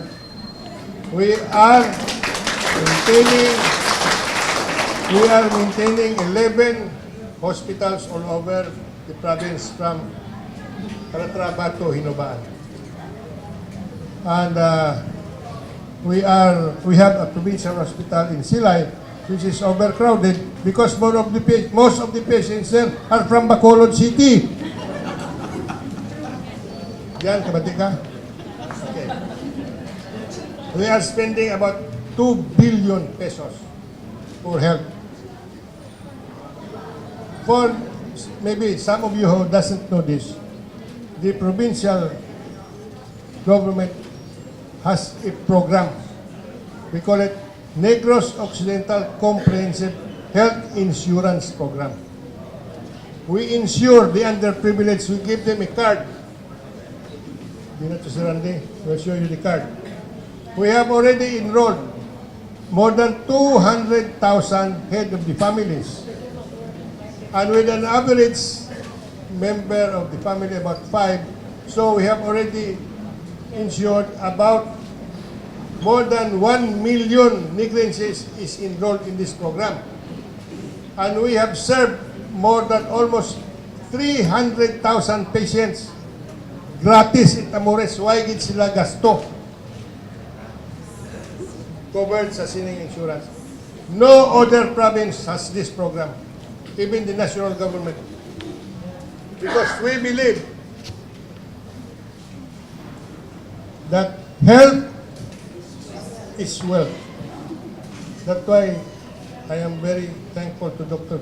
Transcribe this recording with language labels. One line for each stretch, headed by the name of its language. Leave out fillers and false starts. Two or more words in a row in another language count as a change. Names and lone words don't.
English: We are maintaining 11 hospitals all over the province from Calatrava to Hinobaan. And we have a provincial hospital in Silay which is overcrowded because most of the patients there are from Bacolod City.
Hiligaynon: Diyan, kabati ka?
English: Okay. We are spending about 2 billion pesos for health. For maybe some of you who doesn't know this, the provincial government has a program. We call it Negros Occidental Comprehensive Health Insurance Program. We insure the underprivileged. We give them a card.
Filipino: Dito si Randy,
English: we'll show you the card. We have already enrolled more than 200,000 head of the families. And with an average member of the family, about 5, so we have already insured about more than 1 million Negrenses is enrolled in this program. And we have served more than almost 300,000 patients gratis in Amores.
Hiligaynon: Why gid sila gasto? Covered sa sining insurance.
English: No other province has this program, even the national government. Because we believe that health is wealth. That's why I am very thankful to Dr.